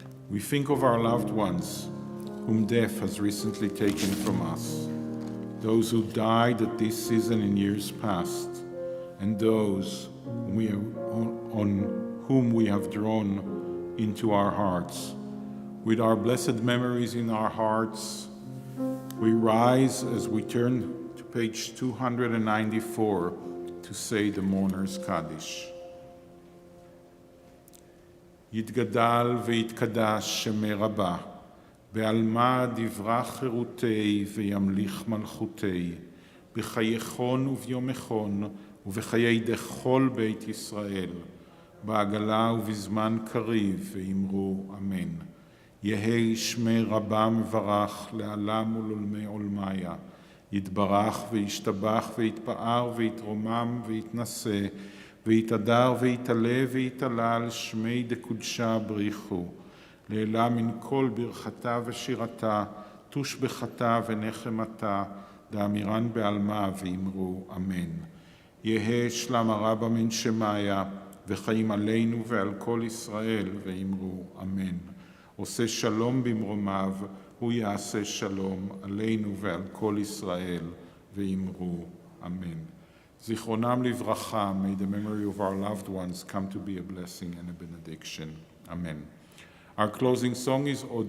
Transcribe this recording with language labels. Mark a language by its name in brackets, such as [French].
[English] We think of our loved ones whom death has recently taken from us, those who died at this season in years past, and those on whom we have drawn into our hearts. With our blessed memories in our hearts, we rise as we turn to page 294 to say the Mourner's Kaddish. [Aramaic] יתגדל ויתקדש שמי רבה, בעלמא דברה חירותי וימליך מלכותי, בחייכון וביומכון ובחיי דכל בית ישראל, בעגלה ובזמן קריב ואמרו אמן. יהי שמי רבה מברך לעלם ולעולמי עולמיה, יתברך וישתבח ויתפאר ויתרומם ויתנשא, ויתהדר ויתעלה ויתעלה על שמי דקודשה בריחו, לעילה מן כל ברכתה ושירתה, תושבחתה ונחמתה, דאמירן בעלמה ואמרו אמן. יהא שלם הרבה מן שמיה, וחיים עלינו ועל כל ישראל ואמרו אמן. [Hebrew] עושה שלום במרומיו, הוא יעשה שלום עלינו ועל כל ישראל ואמרו אמן. זיכרונם לברכה, [English] may the memory of our loved ones come to be a blessing and a benediction. Amen. Our closing song is Od Yavo.